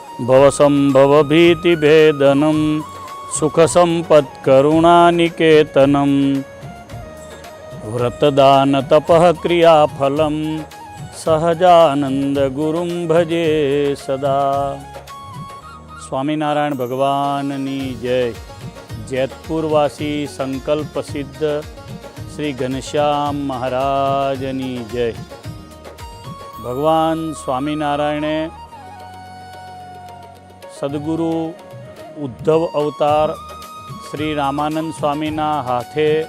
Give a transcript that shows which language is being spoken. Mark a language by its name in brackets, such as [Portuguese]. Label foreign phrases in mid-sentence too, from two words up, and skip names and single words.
[Sanskrit] भवसंभवभीतिभेदनं सुखसम्पत्करुणानिकेतनं व्रतदानतपः क्रियाफलं सहजानंद गुरुं भजे सदा। [Gujarati] સ્વામિનારાયણ ભગવાનની જય। જેતપુરવાસી સંકલ્પ સિદ્ધ શ્રી ઘનશ્યામ મહારાજની જય। ભગવાન સ્વામિનારાયણે સદગુરુ ઉદ્ધવ અવતાર શ્રી રામાનંદ સ્વામીના હાથે